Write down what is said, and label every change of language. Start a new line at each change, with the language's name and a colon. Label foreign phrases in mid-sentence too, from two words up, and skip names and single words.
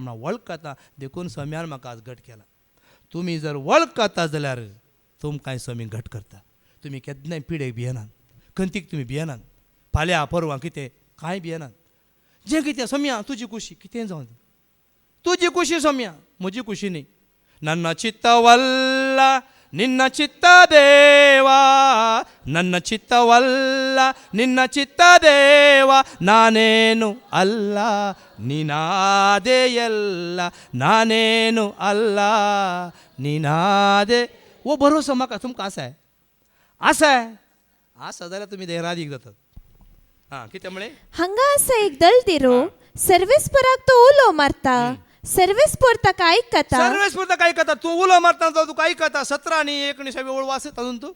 Konkani: म्हणून वळखता देखून सोम्यान म्हाका आज घट केला तुम्ही जर वळखता जाल्यार तुमकां सोमी घट करता तुम्ही केन्नाय पिडेक भियेनात खंतीक तुमी भियेनात फाल्यां परवां कितें कांय भियेनात जें कितें सोम्या तुजी खुशी कितें जावं तुजी खुशी सोम्या म्हजी खुशी न्ही
Kannada: ನನ್ನ ಚಿತ್ತವಲ್ಲ ನಿನ್ನ ಚಿತ್ತ ದೇವ ನನ್ನ ಚಿತ್ತವಲ್ಲ ನಿನ್ನ ಚಿತ್ತ ದೇವ ನಾನೇನು ಅಲ್ಲ ನೀನಾದೆ ಎಲ್ಲ ನಾನೇನು ಅಲ್ಲ ನೀನಾದೆ
Konkani: वो भरोसा म्हाका तुमकां आसा जाल्यार तुमी देरादीक जातात हां कितें म्हळें हांगा आसा एक दलदिरो सर्वेस्पराक तो उलो मारता सर्वेस्पर ताका आयकता सर्वेस्पर ताका आयकता तूं उलो मारता तो तुका आयकता 17 आनी 19 ओळ वाचत तातूंत तूं